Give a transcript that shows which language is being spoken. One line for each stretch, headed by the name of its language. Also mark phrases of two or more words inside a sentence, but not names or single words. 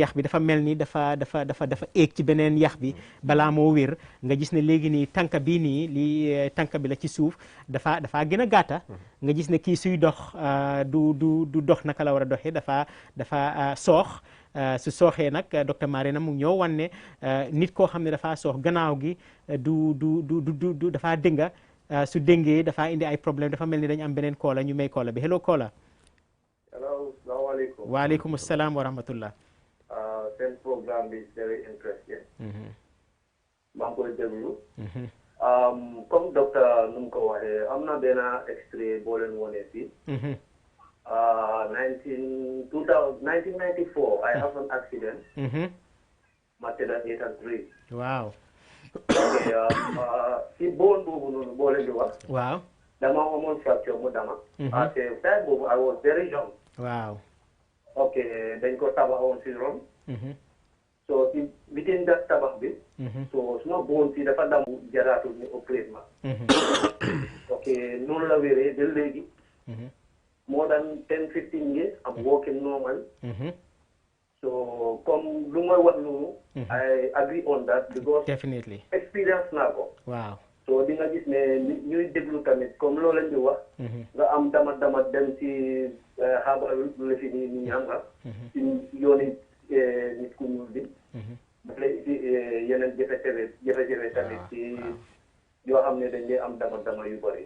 Wolof: bi dafa mel ni dafa éeg ci beneen yax bi balaa moo wér nga gis ne léegi nii tànk bii nii lii tànk bi la ci suuf dafa gën a gàtta nga gis ne kii suy dox du dox naka la war a doxee dafa soox su sooxee nag docteur Marème mu ñëw wan ne nit koo xam ne dafa soox gannaaw gi du dafa dënga su dëngee dafa indi ay problème dafa mel ni dañu am beneen koola ñu may koola bi hello koola.
Arabic: Hello, assalamualaikum. وعليكم السلام ورحمة الله.
English: Same program is very interesting.
Wolof: maa ngi koy déglu. Comme docteur nu mu ko waxee am na benn extrait boo leen wone fii.
English: 1994 I have an accident.
Wolof: ma tëdda 8 and 3.
English: Wow.
Wolof: ok si bone boobu noonu boo leen di wax.
English: Wow.
Wolof: dama amoon fracture mu dama.
French: parce que
English: time boobu I was very young. Wow.
Wolof: ok dañ ko tabaxoon si ron. so si
English: within that
Wolof: tabax bi. so suma bone si dafa damm jaraatul ni opéré ma. ok noonu la wéree ba léegi.
English: more than 10-15 years I'm working normal.
Wolof: So comme lu may wax noonu.
English: I agree on that because. Definitely.
Wolof: Experience naa ko.
English: Wow.
Wolof: So di nga gis ne ñuy déglu tamit comme loolu lañ di wax. nga am dama dem ci xaaral lu fi nii xam nga. ci yooni nit ku ñuul bi. daf lay indi yeneen jafe-jafe tamit ci yoo xam ne dañ lay am dama yu bëri.